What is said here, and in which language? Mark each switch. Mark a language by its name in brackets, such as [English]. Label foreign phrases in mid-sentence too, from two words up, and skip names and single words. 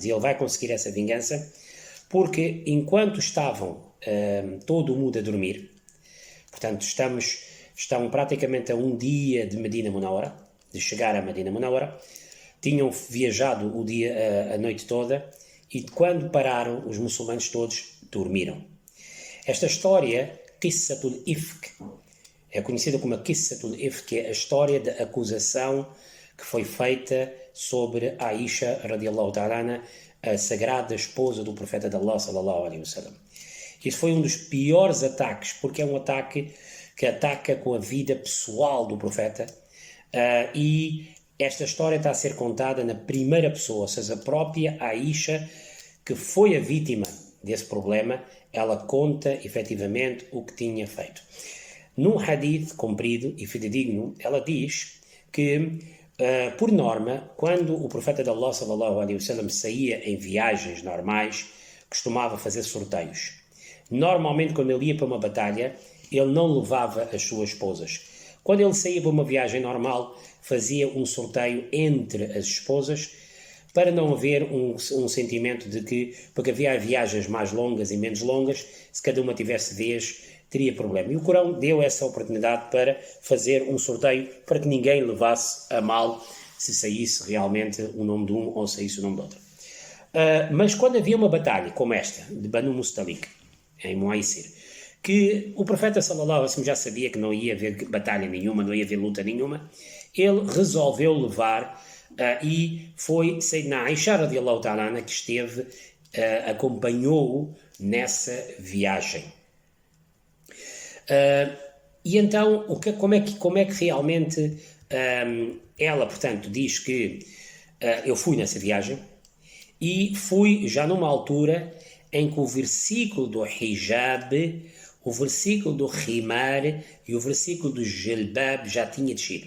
[Portuguese] E ele vai conseguir essa vingança porque enquanto estavam todo o mundo a dormir, portanto estão praticamente a um dia de Medina Munawara, de chegar a Medina Munawara, tinham viajado a noite toda e quando pararam os muçulmanos todos dormiram. Esta história, [Arabic] قصة الإفك, [Portuguese] é conhecida como a [Arabic] قصة الإفك, [Portuguese] que é a história da acusação que foi feita sobre Aisha [Arabic] رضي الله تعالى, [Portuguese] a sagrada esposa do profeta de Allah [Arabic] صلى الله عليه وسلم. [Portuguese] Isso foi um dos piores ataques, porque é um ataque que ataca com a vida pessoal do profeta, e esta história está a ser contada na primeira pessoa, ou seja, a própria Aisha, que foi a vítima desse problema, ela conta efetivamente o que tinha feito. Num hadith comprido e fidedigno, ela diz que, por norma, quando o profeta de Allah [Arabic] صلى الله عليه وسلم [Portuguese] saía em viagens normais, costumava fazer sorteios. Normalmente, quando ele ia para uma batalha, ele não levava as suas esposas. Quando ele saía para uma viagem normal, fazia um sorteio entre as esposas para não haver um sentimento de que, porque havia viagens mais longas e menos longas, se cada uma tivesse vez, teria problema. E o Corão deu essa oportunidade para fazer um sorteio para que ninguém levasse a mal se saísse realmente o nome de um ou saísse o nome do outro. Mas quando havia uma batalha como esta, de Banu Mustalik, em Muaysir, que o profeta [Arabic] صلى الله عليه وسلم [Portuguese] já sabia que não ia haver batalha nenhuma, não ia haver luta nenhuma, ele resolveu levar e foi Sayyidina Aisha [Arabic] رضي الله تعالى [Portuguese] que esteve, acompanhou-o nessa viagem. E então, como é que realmente ela, portanto, diz que eu fui nessa viagem e fui já numa altura em que o versículo do hijab, o versículo do rimar e o versículo do jilbab já tinha descido.